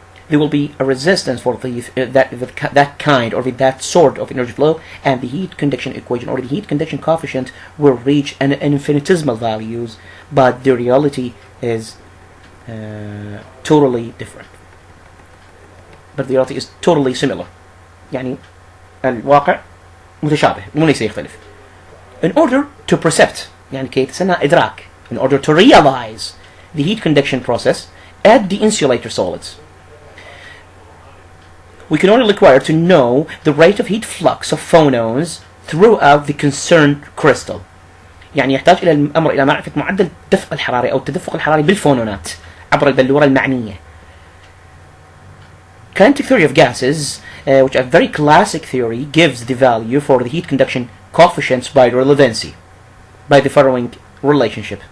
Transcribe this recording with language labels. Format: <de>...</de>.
<en>There will be a resistance for that kind or that sort of energy flow, and the heat conduction equation or the heat conduction coefficient will reach an infinitesimal values, but the reality is totally different. But the reality is totally similar.</en> <ar>يعني الواقع متشابه وليس يختلف.</ar> <en>In order to percept،</en> <ar>يعني كي تسمى إدراك،</ar> <en>in order to realize the heat conduction process at the insulator solids, we can only require to know the rate of heat flux of phonons throughout the concerned crystal.</en> <ar>يعني يحتاج إلى الأمر إلى معرفة معدل الدفق الحراري أو التدفق الحراري بالفونونات عبر البلورة المعنية.</ar> <en>Kinetic theory of gases, which a very classic theory, gives the value for the heat conduction coefficients by relevancy, by the following relationship.</en>